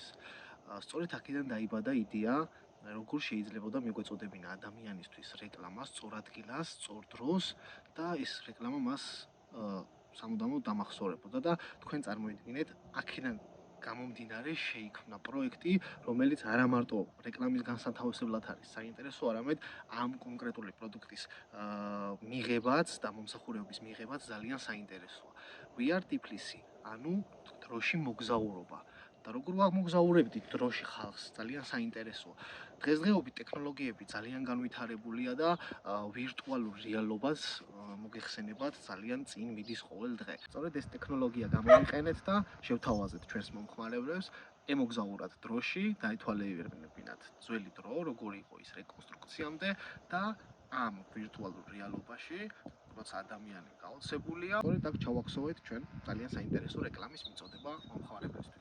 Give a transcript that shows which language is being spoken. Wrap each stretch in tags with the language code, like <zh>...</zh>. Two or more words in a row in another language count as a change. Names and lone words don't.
<ka>სწორედ აქედან დაიბადა იდეა, როგორ შეიძლებოდა მიგვეწოდებინა ადამიანისთვის რეკლამა სწორ ადგილას, სწორ დროს და ეს რეკლამა მას სამუდამოდ დამახსოვრებოდა და თქვენ წარმოიდგინეთ, აქედან გამომდინარე შეიქმნა პროექტი, რომელიც არა მარტო რეკლამის განსათავისებლად არის საინტერესო, არამედ ამ კონკრეტული პროდუქტის მიღებაც და მომსახურების მიღებაც ძალიან საინტერესოა. We are Tiflis-ი, ანუ დროში მოგზაურობა. და როგორ ვამოგზაურებდით დროში ხალხს, ძალიან საინტერესოა. დღესდღეობით ტექნოლოგიები ძალიან განვითარებულია და ვირტუალურ რეალობას მოგეხსენებათ ძალიან წინ მიდის ყოველ დღე. სწორედ ეს ტექნოლოგია გამოვიყენეთ და შევთავაზეთ ჩვენს მომხმარებლებს ემოგზაურათ დროში, დაეთვალიერებინათ ძველი დრო, როგორი იყო ის რეკონსტრუქციამდე და ამ ვირტუალურ რეალობაში, როცა ადამიანი გაოცებულია, სწორედ აქ ჩავახსოვეთ ჩვენ ძალიან საინტერესო რეკლამის მიწოდება მომხმარებლისთვის.</ka>